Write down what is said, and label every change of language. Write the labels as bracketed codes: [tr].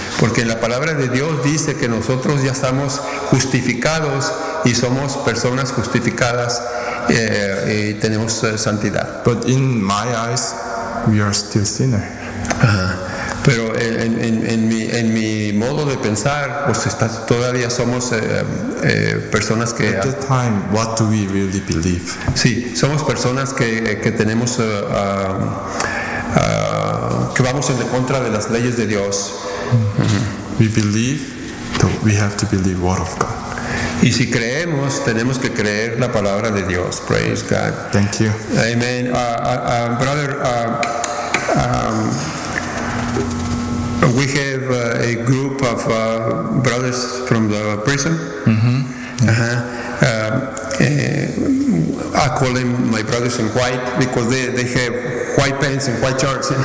[es] Porque en la palabra de Dios dice que nosotros ya estamos justificados y somos personas justificadas. Y tenemos santidad. [en] But in my eyes, we are still sinner. [es] Pero en mi modo de pensar, pues todavía somos personas que. [en] At the time, what do we really believe? [es] Sí, somos personas que tenemos que vamos en contra de las leyes de Dios. [en] We believe, that we have to believe word of God. [es] Y si creemos, tenemos que creer la palabra de Dios. [en] Praise God. Thank you. Amen. Brother, we have a group of brothers from the prison. Mm-hmm. Uh-huh. I call them my brothers in white because they have white pants and white shirts. You know?